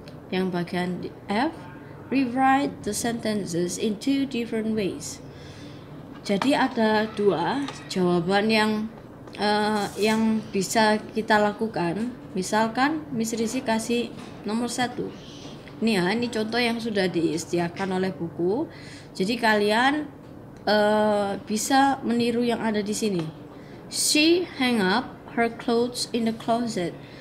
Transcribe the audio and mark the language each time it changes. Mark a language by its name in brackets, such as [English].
[Indonesian] Yang bagian F, [English] rewrite the sentences in 2 different ways. [Indonesian] Jadi ada 2 jawaban yang bisa kita lakukan. Misalkan Miss Risi kasih nomor 1. Ini ya, ini contoh yang sudah disediakan oleh buku. Jadi kalian bisa meniru yang ada di sini. [English] She hang up her clothes in the closet.